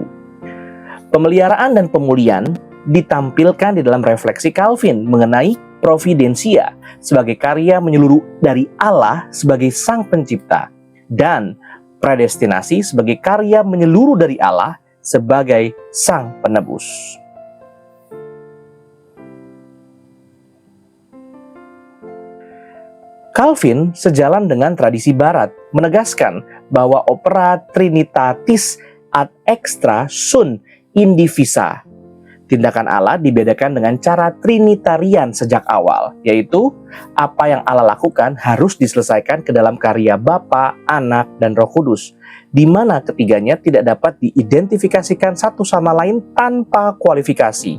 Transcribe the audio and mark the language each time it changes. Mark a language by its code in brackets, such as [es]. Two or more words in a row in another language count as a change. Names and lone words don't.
[id] Pemeliharaan dan pemulihan ditampilkan di dalam refleksi Calvin mengenai providensia sebagai karya menyeluruh dari Allah sebagai Sang Pencipta, dan predestinasi sebagai karya menyeluruh dari Allah sebagai Sang Penebus. Calvin sejalan dengan tradisi Barat menegaskan bahwa [la] opera Trinitatis ad extra sunt indivisa. [id] Tindakan Allah dibedakan dengan cara Trinitarian sejak awal, yaitu apa yang Allah lakukan harus diselesaikan ke dalam karya Bapa, Anak, dan Roh Kudus, di mana ketiganya tidak dapat diidentifikasikan satu sama lain tanpa kualifikasi.